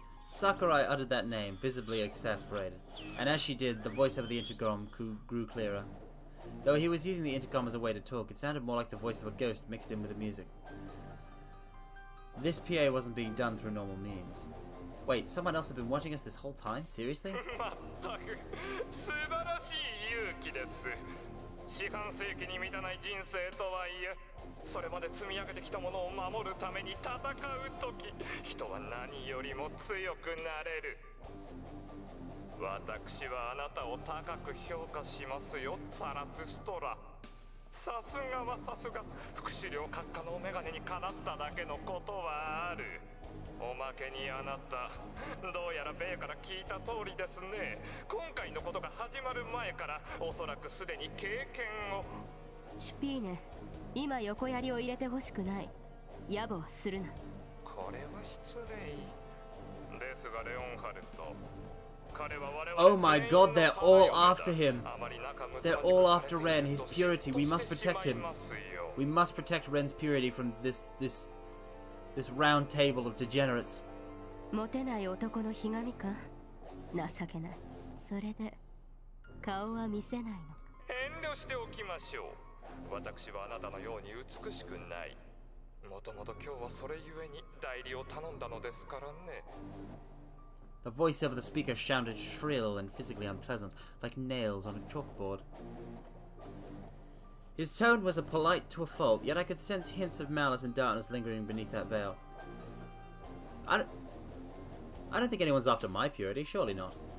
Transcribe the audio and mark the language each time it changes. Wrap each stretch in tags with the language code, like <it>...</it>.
<en>Sakurai uttered that name, visibly exasperated, and as she did, the voice over the intercom grew clearer. Though he was using the intercom as a way to talk, it sounded more like the voice of a ghost mixed in with the music. This PA wasn't being done through normal means. Wait, someone else had been watching us this whole time? Seriously?</en> <ja>まったく素晴らしい勇気です。四半世紀に満たない人生とはいえ、それまで積み上げてきたものを守るために戦う時、人は何よりも強くなれる。私はあなたを高く評価しますよ、ザラトゥストラ。さすがはさすが、副首領閣下のお眼鏡にかなっただけのことはある。おまけにあなた、どうやら米から聞いた通りですね。今回のことが始まる前からおそらくすでに経験を。シュピーネ、今横槍を入れてほしくない。野暮はするな。これは失礼ですが、レオンハルト、</ja> <en>Oh my god, they're all after him. They're all after Ren, his purity. We must protect him. We must protect Ren's purity from this round table of degenerates.</en> <ja>モテない男のひがみか。情けない。それで顔は見せないのか。遠慮しておきましょう。私はあなたのように美しくない。もともと今日はそれゆえに代理を頼んだのですからね。</ja> <en>The voice over the speaker sounded shrill and physically unpleasant, like nails on a chalkboard. His tone was polite to a fault, yet I could sense hints of malice and darkness lingering beneath that veil. I don't think anyone's after my purity, surely not.</en>